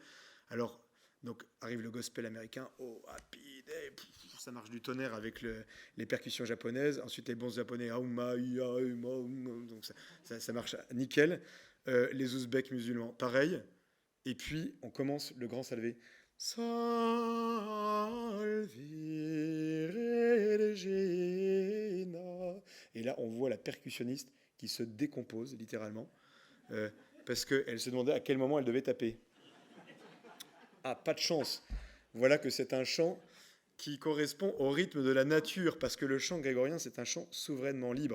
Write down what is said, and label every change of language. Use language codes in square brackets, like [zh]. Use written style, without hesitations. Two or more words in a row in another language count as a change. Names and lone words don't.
[fr] Alors, donc arrive le gospel américain, [en] oh happy day, [fr] ça marche du tonnerre avec les percussions japonaises. Ensuite les bons japonais, donc ça marche nickel. Les Ouzbeks musulmans, pareil. Et puis on commence le grand salvé. Salve Regina. Et là on voit la percussionniste qui se décompose littéralement parce qu'elle se demandait à quel moment elle devait taper. Ah, pas de chance. Voilà que c'est un chant qui correspond au rythme de la nature, parce que le chant grégorien, c'est un chant souverainement libre.